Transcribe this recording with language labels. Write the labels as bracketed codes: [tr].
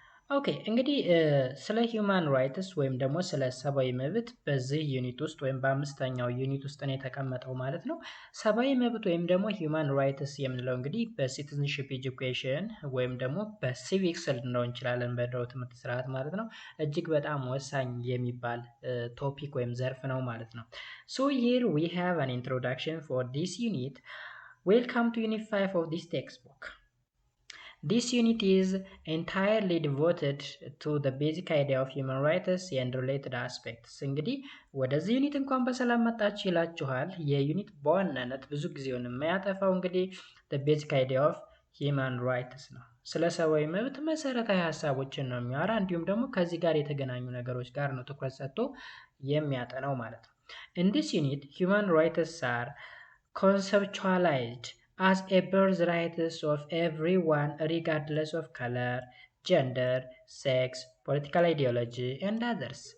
[am] ኦኬ እንግዲህ ስለ ሂውማን ራይትስ ወይም ደግሞ ስለ ሰብአዊ መብት በዚህ ዩኒት ውስጥ ወይም በአምስተኛው ዩኒት ውስጥ ነው የተቀመጠው ማለት ነው። ሰብአዊ መብት ወይም ደግሞ ሂውማን ራይትስ የምንለው እንግዲህ በሲቲዝንሺፕ ኤጁኬሽን ወይም ደግሞ በሲቪክስ ልንለው እንችላለን በድሮ ትምህርት ስርዓት ማለት ነው። እጅግ በጣም ወሳኝ የሚባል ቶፒክ ወይም ዘርፍ ነው ማለት ነው። [en] ሶ ሂር ዊ ሃቭ አን ኢንትሮዳክሽን ፎር ዲስ ዩኒት። ዌልካም ቱ ዩኒት 5 ኦፍ ዲስ ቴክስት ቡክ. This unit is entirely devoted to the basic idea of human rights and related aspects. [am] እንግዲህ ወደዚህ ዩኒት እንኳን በሰላም መጣችሁ ይላችኋል። የዩኒት በዋናነት ብዙ ጊዜውን የሚያጠፋው እንግዲህ [en] the basic idea of human rights [am] ነው። ስለ ሰብአዊ መብት መሰረታዊ ሀሳቦችን ነው የሚያወራ። እንዲሁም ደግሞ ከዚህ ጋር የተገናኙ ነገሮች ጋር ነው ትኩረት ሰጥቶ የሚያጠናው ማለት ነው። [en] In this unit, human rights are conceptualized as a birthright of everyone regardless of color, gender, sex, political ideology and others.